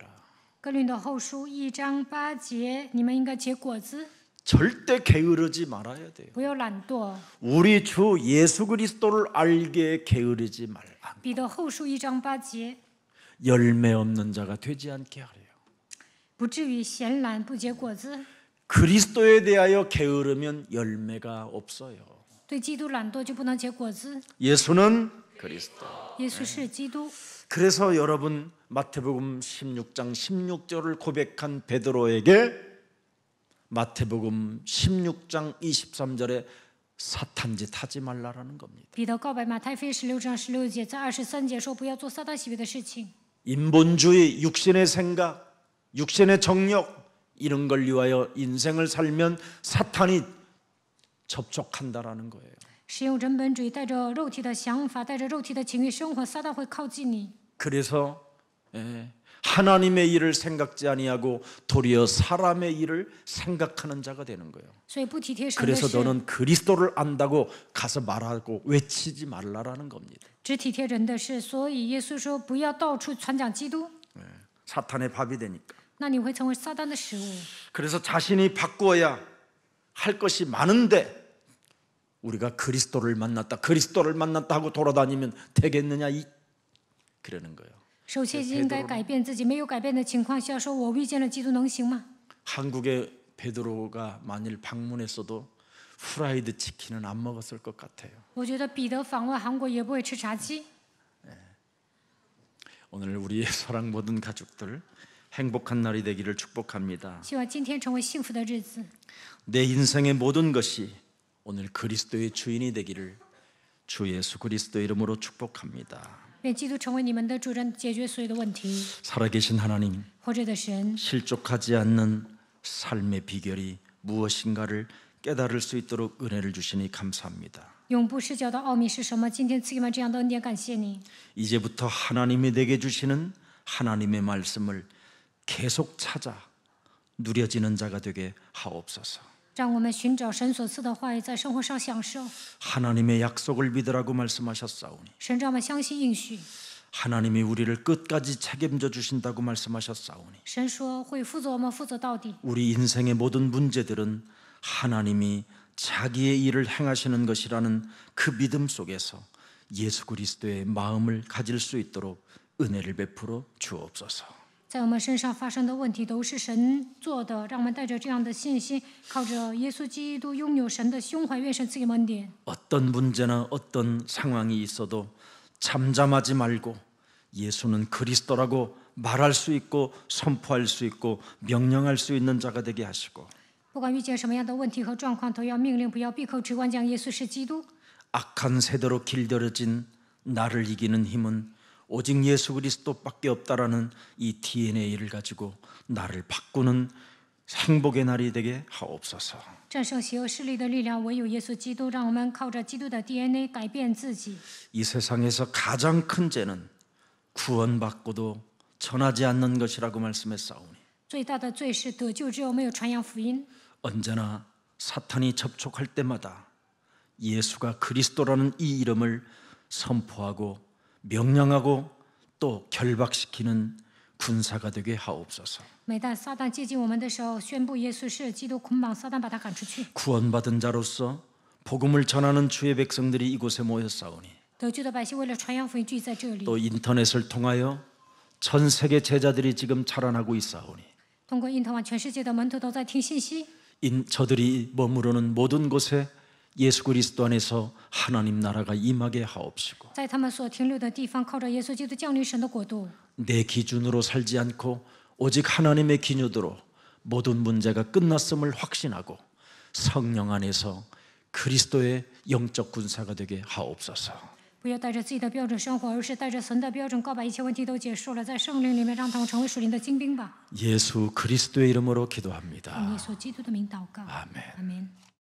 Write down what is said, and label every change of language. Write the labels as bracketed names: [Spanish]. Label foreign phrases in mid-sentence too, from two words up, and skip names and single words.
[Chinese] 哥林多后书1章8节，你们应该结果子， [Korean] 절대 게으르지 말아야 돼요. [Chinese] 不要懒惰。 [Korean] 우리 주 예수 그리스도를 알기에 게으르지 말라. [Chinese] 彼得后书1章8节， [Korean] 열매 없는 자가 되지 않게 하래요. [Chinese] 不至于闲懒不结果子。 [Korean] 그리스도에 대하여 게으르면 열매가 없어요. [Chinese] 对基督懒惰就不能结果子。 [Korean] 예수는 그리스도. [Chinese] 耶稣是基督， [Korean] 그래서 여러분 마태복음 16장 16절을 고백한 베드로에게 마태복음 16장 23절에 사탄짓 하지 말라라는 겁니다. [Chinese] 彼得告白马太福音16章16节，在23节说不要做撒旦喜悦的事情。 [Korean] 인본주의, 육신의 생각, 육신의 정력 이런 걸 위하여 인생을 살면 사탄이 접촉한다라는 거예요. [Chinese] 使用人本主义，带着肉体的想法，带着肉体的情欲生活，撒旦会靠近你。 [Korean] 그래서 하나님의 일을 생각지 아니하고 도리어 사람의 일을 생각하는 자가 되는 거예요. [Chinese] 所以不体贴神的 [Korean] 그래서 [Chinese] 事， [Korean] 너는 그리스도를 안다고 가서 말하고 외치지 말라라는 겁니다. [Chinese] 只体贴人的事。所以耶稣说不要到处传讲基督， [Korean] 사탄의 밥이 되니까. [Chinese] 那你会成为撒旦的食物。 [Korean] 그래서 자신이 바꾸어야 할 것이 많은데 우리가 그리스도를 만났다 하고 돌아다니면 되겠느냐 그러는 거예요. [Chinese] 首先应该改变自己，没有改变的情况下，说我遇见了基督能行吗？ [Korean] 한국에 베드로가 만일 방문했어도 프라이드 치킨은 안 먹었을 것 같아요. [Chinese] 我觉得彼得访问韩国也不会吃炸鸡。 [Korean] 오늘 우리의 사랑 모든 가족들 행복한 날이 되기를 축복합니다. [Chinese] 希望今天成为幸福的日子。 [Korean] 내 인생의 모든 것이 오늘 그리스도의 주인이 되기를 주 예수 그리스도 이름으로 축복합니다. [Chinese] 愿基督成为你们的主人，解决所有的问题。 [Korean] 살아계신 하나님, [Chinese] 活着的神， [Korean] 실족하지 않는 삶의 비결이 무엇인가를 깨달을 수 있도록 은혜를 주시니 감사합니다. [Chinese] 永不失脚的奥秘是什么？今天赐给我们这样的恩典，感谢你。 [Korean] 이제부터 하나님이 내게 주시는 하나님의 말씀을 계속 찾아 누려지는 자가 되게 하옵소서. [Chinese] 让我们寻找神所赐的话语，在生活上享受。 [Korean] 하나님의 약속을 믿으라고 말씀하셨사오니 [Chinese] 神让我们相信应许。 [Korean] 하나님이 우리를 끝까지 책임져 주신다고 말씀하셨사오니 [Chinese] 神说会负责我们，负责到底。 [Korean] 우리 인생의 모든 문제들은 하나님이 자기의 일을 행하시는 것이라는 그 믿음 속에서 예수 그리스도의 마음을 가질 수 있도록 은혜를 베풀어 주옵소서. [Chinese] 在我们身上发生的问题都是神做的，让我们带着这样的信心，靠着耶稣基督拥有神的胸怀，愿神赐给我们恩典。 [Korean] 어떤 문제나 어떤 상황이 있어도 잠잠하지 말고 예수는 그리스도라고 말할 수 있고 선포할 수 있고 명령할 수 있는 자가 되게 하시고 [Chinese] 不管遇见什么样的问题和状况，都要命令，不要闭口只管讲耶稣是基督。 [Korean] 악한 세대로 길들여진 나를 이기는 힘은 오직 예수 그리스도밖에 없다라는 이 DNA를 가지고 나를 바꾸는 행복의 날이 되게 하옵소서. [Chinese] 战胜邪恶势力的力量，唯有耶稣基督。让我们靠着基督的 DNA 改变自己。 [Korean] 이 세상에서 가장 큰 죄는 구원받고도 전하지 않는 것이라고 말씀했사오니 [Chinese] 最大的罪是得救之后没有传扬福音。 [Korean] 언제나 사탄이 접촉할 때마다 예수가 그리스도라는 이 이름을 선포하고 명령하고 또 결박시키는 군사가 되게 하옵소서. [Chinese] 每当撒旦接近我们的时候，宣布耶稣是基督，捆绑撒旦，把他赶出去。 [Korean] 구원받은 자로서 복음을 전하는 주의 백성들이 이곳에 모였사오니 [Chinese] 得救的百姓为了传扬福音聚在这里， [Korean] 또 인터넷을 통하여 전 세계 제자들이 지금 자라나고 있사오니 [Chinese] 通过印堂网，全世界的门徒都在听信息。 [Korean] 저들이 머무르는 모든 곳에 예수 그리스도 안에서 하나님 나라가 임하게 하옵시고 [Chinese] 在他们所停留的地方，靠着耶稣基督降临神的国度， [Korean] 내 기준으로 살지 않고 오직 하나님의 기준으로 모든 문제가 끝났음을 확신하고 성령 안에서 그리스도의 영적 군사가 되게 하옵소서. [Chinese] 不要带着自己的标准生活，而是带着神的标准，告白一切问题都结束了，在圣灵里面让他们成为属灵的精兵吧。 [Korean] 예수 그리스도의 이름으로 [Chinese] 奉 [Korean] 기도합니다. [Chinese] 耶稣基督的名祷告， [Korean] 아멘. [Chinese] 阿门。